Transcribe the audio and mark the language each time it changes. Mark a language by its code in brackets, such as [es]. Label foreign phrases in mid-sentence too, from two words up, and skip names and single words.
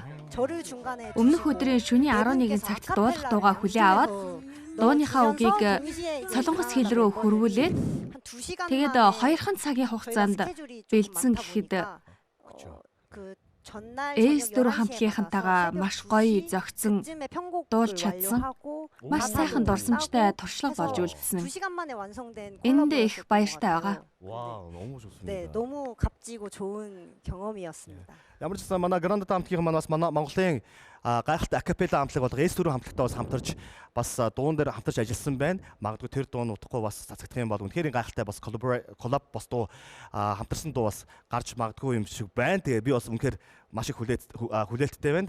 [mn] Өмнөх өдрийн шөнийн 11 цагт дуулах дуугаа хүлээн аваад дууныхаа үгийг солонгос хэл рүү хөрвүүлээд тэгээд 2 цагийн хугацаанд бэлдсэн гэхэд S4 хамтлагийнхантайгаа маш гоё зөгцсөн дуулж чадсан. Маш сайхан дурсамжтай туршлага болж үлдсэн. Энд их баяртай байгаа. [ko] 와, 너무 좋습니다. 네, 너무 값지고 좋은 경험이었습니다. [mn] ямар ч гэсэн манай Гранадад хамтлагийн манаас манай Монголын гайхалтай акапелла хамтлаг бол S4 хамтлагтай бас хамтарч бас дуун дээр хамтарч ажилласан байна. Магадгүй тэр дуу нь утгагүй бас цацагдах юм бол үнэхээр гайхалтай бас коллаб бас дуу хамтарсан дуу бас гарч магадгүй юм шиг байна. Тэгээ би бас үнэхээр маш их хүлээлттэй байна.